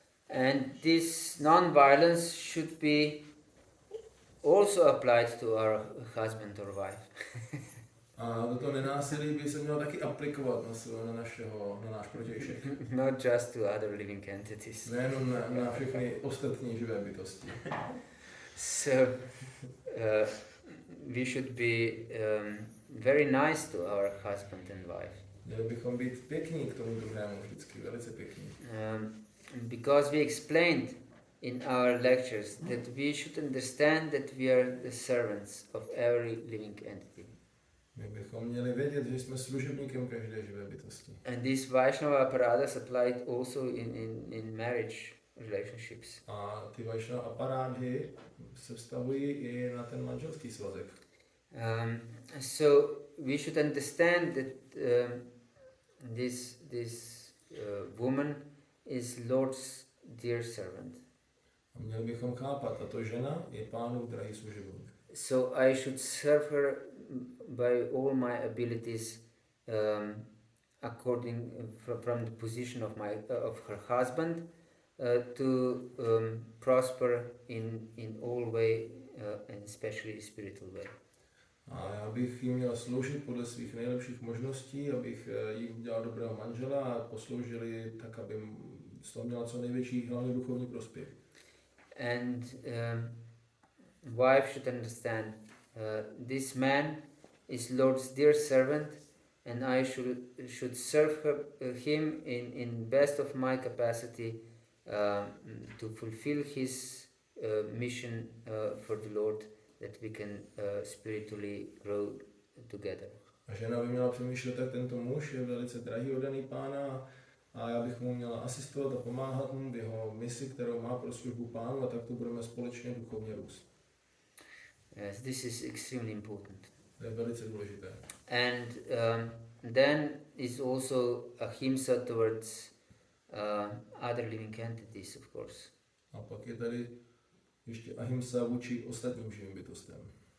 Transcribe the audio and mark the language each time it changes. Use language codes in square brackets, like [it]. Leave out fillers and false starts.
[en] And this non-violence should be also applied to our husband or wife. [cs] A toto nenásilí by se mělo taky aplikovat na náš protějšek. [en] Not just to other living entities. [cs] Nejenom na všechny ostatní živé bytosti. [en] So we should be very nice to our husband and wife. [cs] Měli bychom být pěkní k tomu druhému, vždycky velice pěkní. [en] Because we explained in our lectures that we should understand that we are the servants of every living entity. [cs] My bychom měli vědět, že jsme služebníkem každé živé bytosti. [en] And these Vaishnava apparatus applied also in marriage relationships. [cs] A ty Vaishnava aparáty se vztahují i na ten manželský svazek. [en] So we should understand that this woman is Lord's dear servant. [cs] A měli bychom chápat, tato žena je Pánův drahý služebník. [en] So I should serve her by all my abilities, according from the position of her husband, to prosper in all way, and especially spiritual way. [cs] A já bych jí měl sloužit podle svých nejlepších možností, abych jí udělal dobrého manžela a posloužili tak, aby z toho měla co největší hlavně duchovní prospěch. [en] And wife should understand this man is Lord's dear servant, and I should serve him in best of my capacity to fulfill his mission for the Lord, that we can spiritually grow together. [cs] A žena by měla přemýšlet, tak tento muž je velice drahý oddaný Pána a já bych mu měla asistovat a pomáhat mu v jeho misi, kterou má pro službu Pánu, a tak to budeme společně duchovně růst. [en] Yes, this is extremely important. [cs] To je velice důležité. [en] And then is also ahimsa towards other living entities, of course. [cs] A pak je tady ještě ahimsa vůči ostatním živým bytostem.